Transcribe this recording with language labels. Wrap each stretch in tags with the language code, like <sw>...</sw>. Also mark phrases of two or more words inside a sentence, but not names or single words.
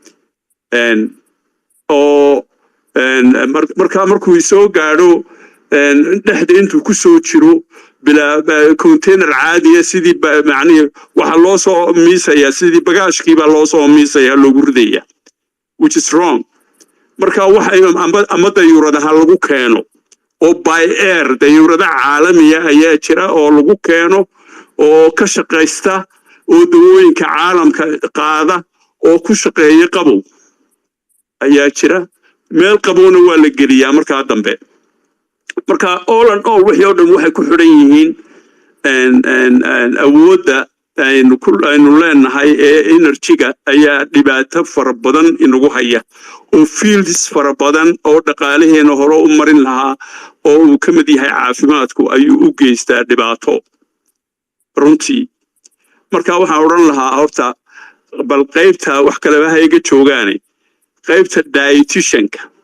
<so>oo markuu soo gaadho dhexda intuu ku soo jiro bilaa container caadiya sidii macnihii waxa loo soo miisayaa sidii bagaashkiibaa loo soo miisayaa loogu ridaya</so> <en>which is wrong</en> <so>marka waxa ama dayuuradaha lagu keeno oo</so> <en>by air</en> <so>dayuurada caalamiya ayaa jira oo lagu keeno oo ka shaqaysta oo dawooyinka caalamka qaada oo ku shaqeeya qabow ayaa jira meel qaboona waa la geliyaa markaa dambe marka</so> <en>all and all</en> <so>wixii oo dhan waxay ku xidhan yihiin awoodda aynu leenahay ee energy-ga ayaa dhibaato fara badan inagu haya oo fields fara badan oo dhaqaalaheena hore u marin lahaa oo uu ka mid yahay caafimaadku ayuu u geystaa dhibaato runtii marka waxaan odhan lahaa horta bal qaybta wax kaleba ha iga joogaane qaybta dietitianka</so>